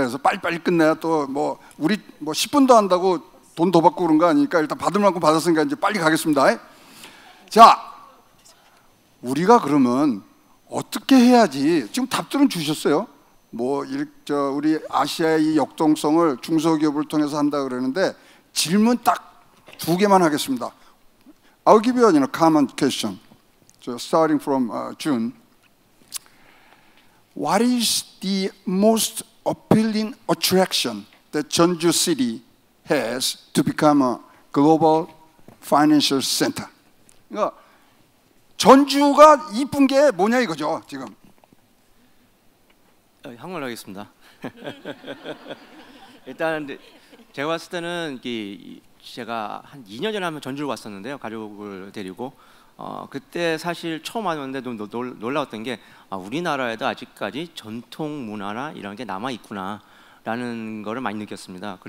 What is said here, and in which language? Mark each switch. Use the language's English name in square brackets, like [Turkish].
[Korean] 그래서 빨리빨리 끝내야 또 뭐 우리 뭐 10분도 한다고 돈 더 받고 그런 거 아니니까 일단 받을 만큼 받았으니까 이제 빨리 가겠습니다. 자, 우리가 그러면 어떻게 해야지? 지금 답들은 주셨어요. 뭐 우리 아시아의 이 역동성을 중소기업을 통해서 한다 그러는데 질문 딱 두 개만 하겠습니다. [English] I'll give you a common question. So starting from June. What is the most appealing attraction that Jeonju City has to become a global financial center? [Korean] 그러니까 전주가 이쁜 게 뭐냐 이거죠 지금. 한국말로 하겠습니다. 일단 제가 봤을 때는 제가 한 2년 전에 한번 전주를 왔었는데요. 가족을 데리고 그때 사실 처음 왔는데 좀 놀라웠던 게 우리나라에도 아직까지 전통 문화나 이런 게 남아 있구나라는 거를 많이 느꼈습니다.